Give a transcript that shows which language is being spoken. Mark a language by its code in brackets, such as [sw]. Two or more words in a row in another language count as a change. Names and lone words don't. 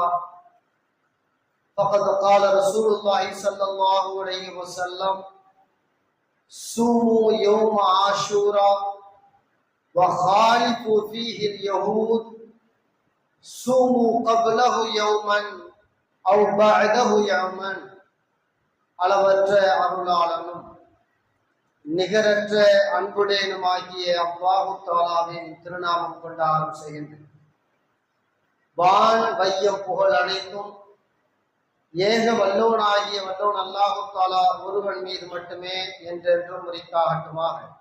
[ar] فقد قال رسول الله صلى الله عليه وسلم: صوموا يوم عاشوراء وخالفوا فيه اليهود، صوموا قبله يوما أو بعده يوما. [ta] அளவற்ற அருளாளனும் நிகரற்ற அன்புடையனுமாகிய [ar] الله تعالى [ta] திருநாமம் கொண்டு ஆரம்பம் செய்கின்றேன். வான் வையம் புகழ் அனைத்தும் ஏக வல்லோனாகிய வல்லோன் [ar] الله تعالى [ta] ஒருவன் மீது மட்டுமே என்றென்றும் உரித்தாகட்டுமாக.